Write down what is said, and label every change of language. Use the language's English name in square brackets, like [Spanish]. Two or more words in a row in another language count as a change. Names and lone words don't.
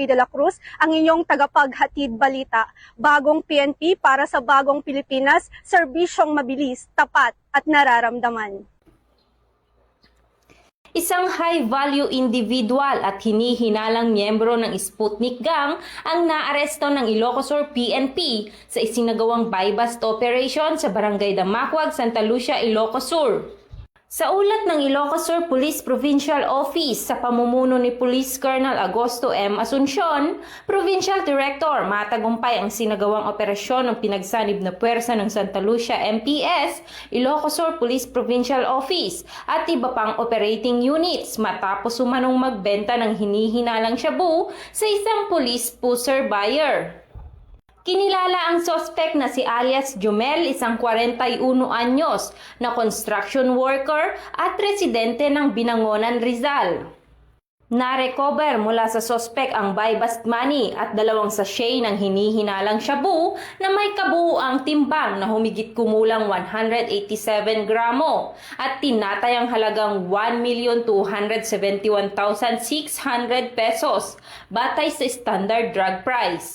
[Filipino] de la Cruz, ang inyong tagapaghatid balita. Bagong PNP para sa bagong Pilipinas, serbisyong mabilis, tapat at nararamdaman. Isang [English] high-value individual [Filipino] at hinihinalang miyembro ng Sputnik Gang ang naaresto ng Ilocos Sur PNP sa isinagawang [English] buy-bust operation [Filipino] sa Barangay Damaquag, Santa Lucia, Ilocos Sur. Sa ulat ng Ilocos Sur Police Provincial Office sa pamumuno ni Police Colonel Agosto M. Asuncion, [English] Provincial Director, [Filipino] matagumpay ang sinagawang operasyon ng pinagsanib na puwersa ng Santa Lucia MPS, Ilocos Sur Police Provincial Office at iba pang [English] operating units [Filipino] matapos umanong magbenta ng hinihinalang shabu sa isang [English] police pusher buyer. [Filipino] Kinilala ang sospek na si alias Jomel, isang 41 anyos na [English] construction worker [Filipino] at residente ng Binangonan, Rizal. Na-recover mula sa sospek ang [English] buy-bust money [Filipino] at 2 sachet ng hinihinalang shabu na may kabuuang timbang na humigit kumulang 187 gramo at tinatayang halagang 1,271,600 pesos batay sa [English] standard drug price.